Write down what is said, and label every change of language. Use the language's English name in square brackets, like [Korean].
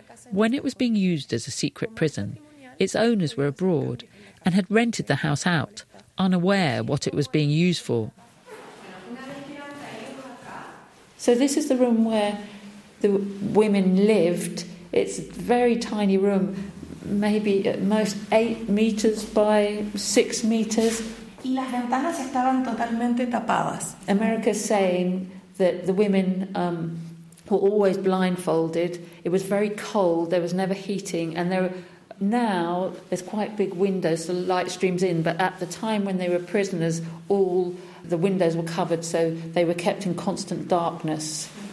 [English] When it was being used as a secret prison, its owners were abroad and had rented the house out, unaware what it was being used for. So this is the room where the women lived. It's a very tiny room, maybe at most 8 metres by 6 metres. [Spanish] Y las ventanas estaban totalmente tapadas. [English] America's saying that the women were always blindfolded. It was very cold, there was never heating, and now there's quite big windows, so light streams in, but at the time when they were prisoners, all the windows were covered, so they were kept in constant darkness.